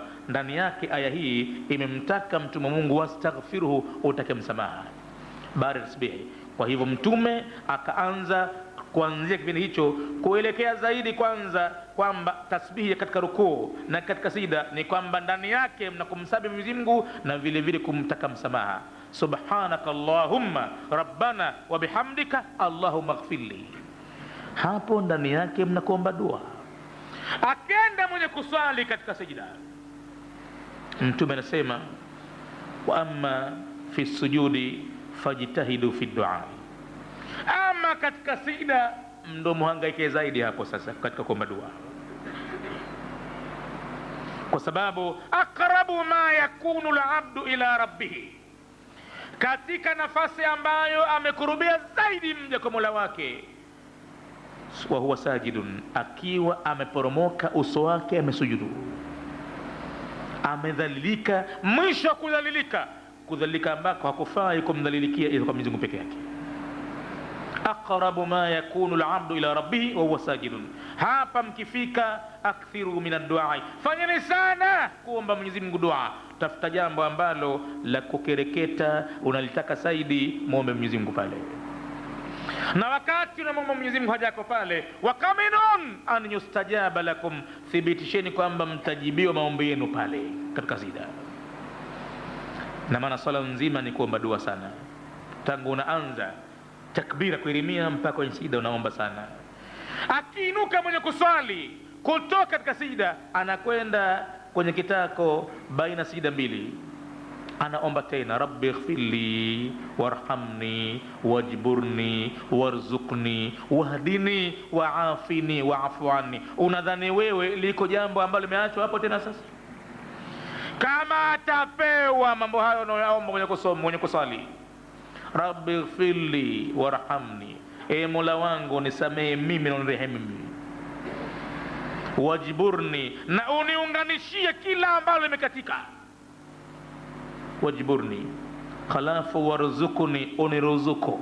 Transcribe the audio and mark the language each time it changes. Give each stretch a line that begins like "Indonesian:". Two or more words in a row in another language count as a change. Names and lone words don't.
Swahili: Ndani yake aya hii imemtaka mtume Mungu wastaghfiruhu, utake msamaha baada ya tasbihi. Kwa hivyo Mtume akaanza kuanzia kipindi hicho kuelekea zaidi, kwanza kwamba tasbihi katika rukuu na katika sida ni kwamba ndani yake mnakumsabihi Mwenyezi Mungu na vile vile kumtaka msamaha.
Arabic: سبحانك اللهم ربنا وبحمدك اللهم اغفر لي,
Swahili: hapo ndani yake mnakuomba dua. Akenda mwenye kuswali katika sijida, Mtume anasema
Arabic: وأما في السجود فاجتهدوا في الدعاء,
Swahili: ama katika sijida ndo muhangaike zaidi hapo sasa katika kuomba dua, kwa sababu
Arabic: أقرب ما يكون العبد إلى ربه,
Swahili: katika nafasi ambayo amekurubia zaidi mja kwa Mola wake,
Arabic: وهو ساجد,
Swahili: akiwa ameporomoka uso wake amesujudu, amedhalilika mwisho kudhalilika ambako hakufai kumdhalilikia ila kwa Mwenyezi Mungu peke yake.
Arabic: أقرب ما يكون العبد إلى ربه وهو ساجد.
Swahili: Hapa mkifika,
Arabic: أكثروا من الدعاء,
Swahili: fanyeni sana kuomba Mwenyezi Mungu dua. Tafuta jambo ambalo la kukereketa unalitaka zaidi, muombe Mwenyezi Mungu pale. Na wakati unamwomba Mwenyezi Mungu hajako pale,
Arabic: وقمن أن يستجاب لكم,
Swahili: thibitisheni kwamba mtajibiwa maombi yenu pale katika sijda. Na maana swala nzima ni kuomba dua sana, tangu unaanza takbira kuirimia mpaka kwenye sijda unaomba sana. Akiinuka mwenye kuswali kutoka katika sijda, anakwenda kwenye kitako baina sijda mbili, anaomba tena
Arabic: رب اغفر لي وارحمني واجبرني وارزقني واهدني وعافني واعف عني.
Swahili: Unadhani wewe liko jambo ambalo limeachwa hapo tena? Sasa kama atapewa mambo hayo unayoomba mwenye kusali,
Arabic: رب اغفر لي وارحمني,
Swahili: e Mola wangu nisamehe mimi na unirehemu mimi, wajburni, na uniunganishie kila ambalo limekatika, wajburni, khalafu warzuqni, uniruzuku.